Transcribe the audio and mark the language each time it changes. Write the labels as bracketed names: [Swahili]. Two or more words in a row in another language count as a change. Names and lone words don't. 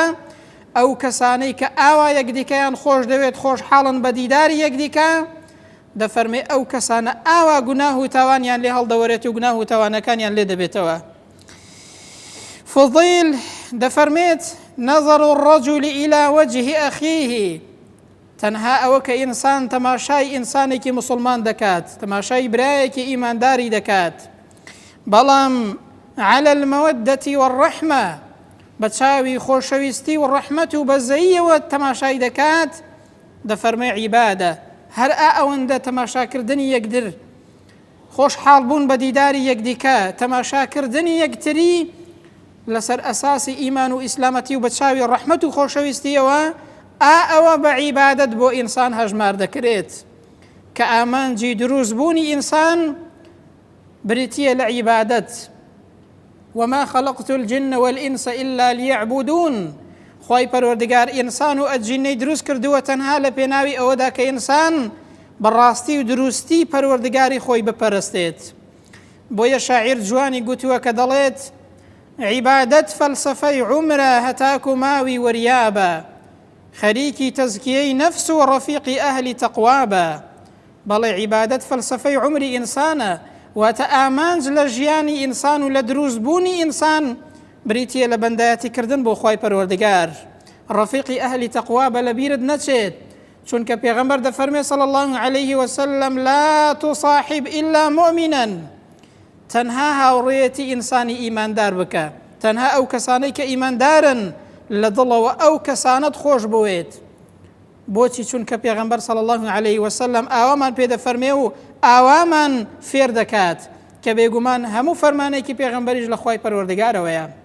[Central Kurdish] ئەو کەسانەی کە ئاوا یەکدیکەیان خۆش دەوێت، خۆشحاڵن بە دیداری یەکدیکە، دەفەرمێ ئەو کەسانە ئاوا گوناه و تاوانیان لێ هەڵدەوەرێت و گوناه و تاوانەکانیان لێ دەبێتەوە. فضیل دەفەرمێت [Arabic] نەظر الرجل إلى وجه أخيه، [Central Kurdish] تەنها ئەوە کە ئینسان تەماشای ئینسانێکی مسلمان دەکات، تەماشای برایەکی ئیمانداری دەکات، بەڵام [Arabic] على المودة والرحمة، [Central Kurdish] بە چاوی خۆشەویستی و ڕەحمەت و بەزەییەوە تەماشای دەکات، دەفەرمێ عیبادە. هەر ئەوەندە تەماشاکردنی یەکدر، خۆشحاڵ بوون بە دیداری یەکدیکە، تەماشاکردنی یەکتری لەسەر ئەساسی ئیمان و ئیسلامەتی و بە چاوی ڕەحمەت و خۆشەویستیەوە، ئەوە بە عیبادەت بۆ ئینسان هەژمار دەکرێت، کە ئامانجی دروست بوونی ئینسان بریتیە لە عیبادەت. [Arabic] وما خلقت الجن والإنس إلا ليعبدون، [Central Kurdish] خوای پەروەردگار ئینسان و ئەجینەی دروست کردووە تەنها لە پێناوی ئەوەدا کە ئینسان بەڕاستی و دروستی پەروەردگاری خۆی بپەرستێت. بۆیە شاعیر جوانی گوتووە کە دەڵێت عیبادەت فەلسەفەی عومرە هەتاکو ماوی وەریابە، خەریکی تەزکیەی نەفس و ڕەفیقی ئەهلی تەقوابە. بەڵێ عیبادەت فەلسەفەی عومری ئینسانە، واتە ئامانج لە ژیانی ئینسان و لە دروستبوونی ئینسان بریتیە لە بەندایەتیکردن بۆ خوای پەروەردگار. ڕەفیقی ئەهلی تەقوابە لەبیرت نەچێت، چونکە پێغەمبەر دەفەرمێ [Arabic] صلی الله عليه وسلم لا تصاحب إلا مؤمنا، [Central Kurdish] تەنها هاوڕێیەتی ئینسانی ئیماندار بکە، تەنها ئەو کەسانەی کە ئیماندارن لە دڵەوە ئەو کەسانت خۆش بوێت. بۆچی؟ چونکە پێغەمبەر [Arabic] صلی الله عليه وسلم [Central Kurdish] ئاوامان پێدەفەرمێ و ئاوامان فێر دەکات کە کە بێگومان هەموو فەرمانێکی پێغەمبەریش لە خوای پەروەردگارەوەیە.